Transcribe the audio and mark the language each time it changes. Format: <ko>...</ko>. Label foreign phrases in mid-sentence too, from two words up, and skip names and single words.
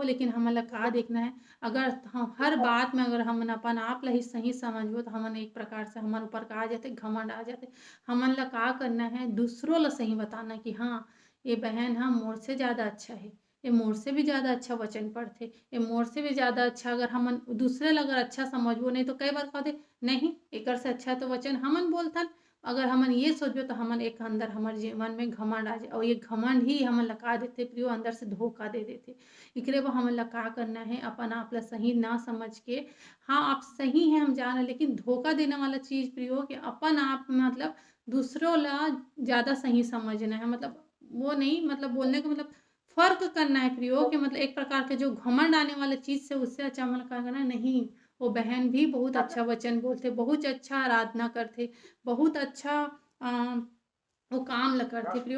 <hne>लेकिन हमन ला का देखना है अगर हम हर बात में अगर हमन अपन आप ला ही सही समझबो तो हमन एक प्रकार से हमन ऊपर का आ जाते घमंड आ जाते। हमन ला का करना है दूसरों ला सही बताना कि हाँ ये बहन हाँ मोर से ज़्यादा अच्छा है, ये मोर से भी ज़्यादा अच्छा वचन पढ़थे, ये मोर से भी ज़्यादा अच्छा अगर हमन दूसरे ला अगर अच्छा समझबो नहीं तो कई बार कहते नहीं एकर से अच्छा तो वचन हमन बोलथन। अगर हमन ये सोचबो तो हमन एक अंदर हमर जीवन में घमंड आ जाए और ये घमंड ही हमन ला का देथे प्रियो अंदर से धोखा दे देथे। एकरे बर हमन ला का करना है अपन आप ला सही ना समझ के हाँ आप सही हैं हम जान लेकिन धोखा देने वाला चीज़ प्रियो कि अपन आप मतलब दूसरों ला ज़्यादा सही समझना है मतलब वो नहीं मतलब बोलने का मतलब फ़र्क करना है प्रियो कि मतलब एक प्रकार के जो घमंड आने वाला चीज़ से उससे अच्छा हमन का करना है नहीं वो बहन भी बहुत अच्छा वचन बोलथे, बहुत अच्छा आराधना करथे, बहुत अच्छा वो काम ला करथे प्रियो।</hne>